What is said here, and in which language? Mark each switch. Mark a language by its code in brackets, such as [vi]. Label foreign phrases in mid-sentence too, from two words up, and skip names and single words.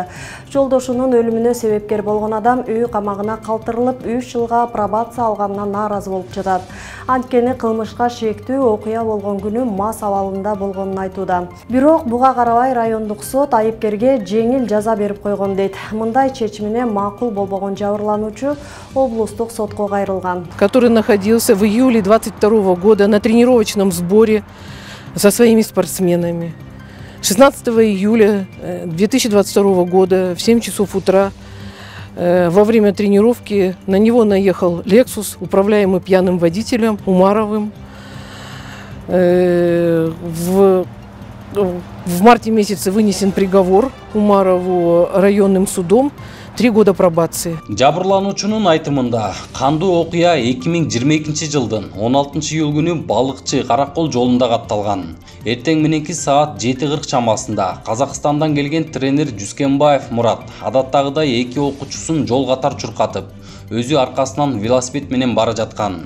[ky] Жолдошунун өлүмүнө себепкер болгон адам үй камагына калтырылып, 3 жылга пробация алганынан нааразы болуп жатат. Анткени кылмышка шектүү окуя болгон күнү мас абалында болгонун айтууда. Бирок буга карабай райондук сот айыпкерге жеңил жаза берип койгон дейт. Мындай чечимине макул болбогон жабырлануучу облустук сотко кайрылган. [ru] Который находился в июле 22 года на тренировочном сборе со своими спортсменами. 16 июля 2022 года в 7 часов утра во время тренировки на него наехал Lexus, управляемый пьяным водителем Умаровым. В марте месяце вынесен приговор Умарову районным судом. 3 года пробации. [ky] Жабырлануучунун айтымында кандуу окуя 2022 жылдын 16 июл күнү балыкчы Каракол жолунда катталган. Эртең мененки саат 7:40 чамасында Казакстандан келген тренер Жүскенбаев Мурат адаттагыдай 2 окуучусун жол катар чуркатып, өзү аркасынан велосипед менен бара жаткан.